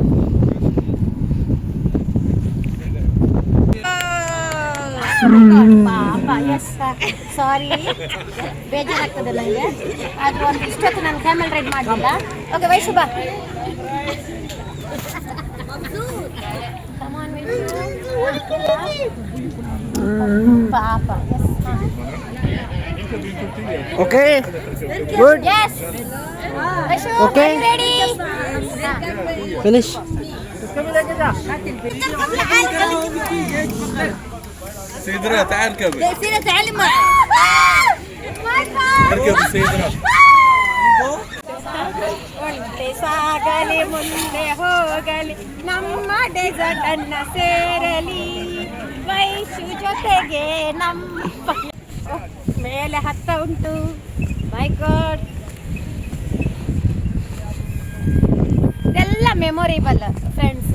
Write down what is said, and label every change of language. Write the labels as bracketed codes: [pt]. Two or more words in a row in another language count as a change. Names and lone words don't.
[kn] ಪಾಪ, [en] yes sorry, [kn] ಬೇಜಾರಾಗ್ತದೆ ನನಗೆ. ಆದರೂ ಒಂದು ಇಷ್ಟೊತ್ತು ನಾನು [en] camel ride [kn] ಮಾಡಲಿಲ್ಲ. ಓಕೆ ವೈಶು ಬಾ. ಪಾಪ, ಎಸ್. [en] Okay. Good. Yes. ವೈಶು, Okay. ರೆಡಿ? Finish. [ar] سيدنا تعال اركب سيدنا تعلم. اركب سيدنا. [kn] ಮುಂದೆ ಸಾಗಲಿ, ಮುಂದೆ ಹೋಗಲಿ, ನಮ್ಮ ಡೆಸರ್ಟ್ ಅನ್ನ ಸೇರಲಿ, ವೈಶು ಜೊತೆಗೆ ನಮ್ಮ ಮೇಲೆ ಹತ್ತ ಉಂಟು. [en] my god, [kn] ಇದೆಲ್ಲ [en] memorable friends.